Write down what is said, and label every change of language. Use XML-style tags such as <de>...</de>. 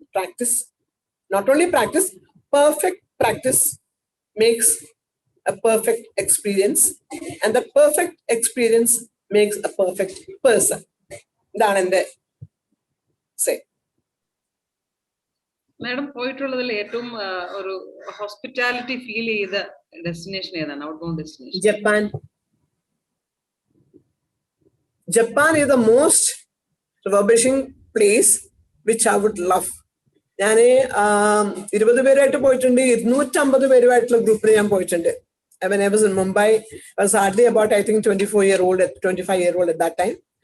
<en>Practice, not only practice, perfect practice makes a perfect experience, and the perfect experience makes a perfect person.</en> <ml>ഇതാണ് എൻ്റെ say. Madam പോയിട്ടുള്ളതിൽ ഏറ്റവും ഒരു hospitality feel ചെയ്ത destination ഏതാണ്?</ml> <en>Outbound destination? Japan is the most refurbishing place which I would love.</en> <ml>ഞാൻ 20 പേരായിട്ട് പോയിട്ടുണ്ട്, 250 പേരുമായിട്ടുള്ള ഗ്രൂപ്പിൽ ഞാൻ പോയിട്ടുണ്ട്.</ml> <en>When I was in Mumbai, I was hardly about, I think, 25-year-old at that time.</en>